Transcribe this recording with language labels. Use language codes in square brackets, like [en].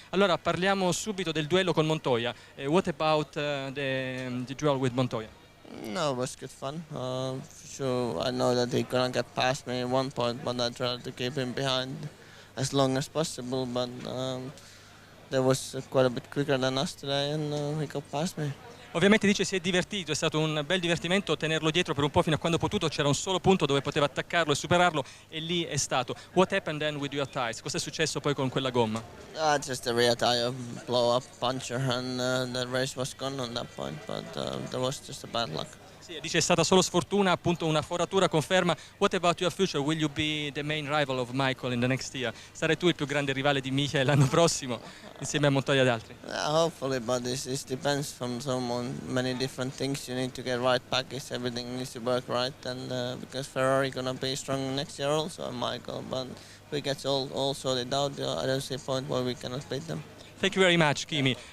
[it] Allora parliamo subito del duello con Montoya. [en] What about the duel with Montoya? No, it was good fun. For sure, I know that he couldn't get past me at one point, but I tried to keep him behind as long as possible, but they was quite a bit quicker than us today and he got past me. [it] Ovviamente dice si è divertito, è stato un bel divertimento tenerlo dietro per un po' fino a quando ha potuto, c'era un solo punto dove poteva attaccarlo e superarlo e lì è stato. [en] What happened then with your tires? [it] Cosa è successo poi con quella gomma? [en] Just a rear tire blow up puncture and the race was gone on that point, but there was just a bad luck. [it] Sì, dice è stata solo sfortuna, appunto una foratura conferma. [en] What about your future? Will you be the main rival of Michael in the next year? [it] Sarai tu il più grande rivale di Michael l'anno prossimo, insieme a Montoya ed altri? [en] Hopefully, but this depends from many different things. You need to get right package, everything needs to work right, and because Ferrari gonna be strong next year also, and Michael, but if we get all sorted out, I don't see a point where we cannot beat them. Thank you very much, Kimi.